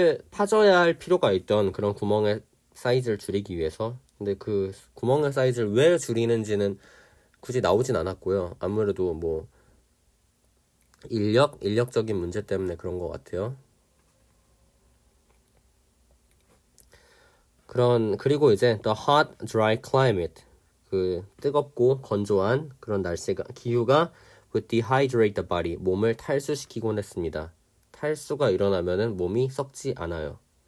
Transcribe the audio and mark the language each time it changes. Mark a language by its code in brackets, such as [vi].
[ko] 파져야 할 필요가 있던 그런 구멍의 사이즈를 줄이기 위해서. 근데 그 구멍의 사이즈를 왜 줄이는지는 굳이 나오진 않았고요. 아무래도 뭐 인력적인 문제 때문에 그런 것 같아요. 그리고 이제 [en] the hot, dry climate. [ko] 그 뜨겁고 건조한 그런 기후가 [en] would dehydrate the body. [ko] 몸을 탈수시키곤 했습니다. 탈수가 일어나면은 몸이 썩지 않아요.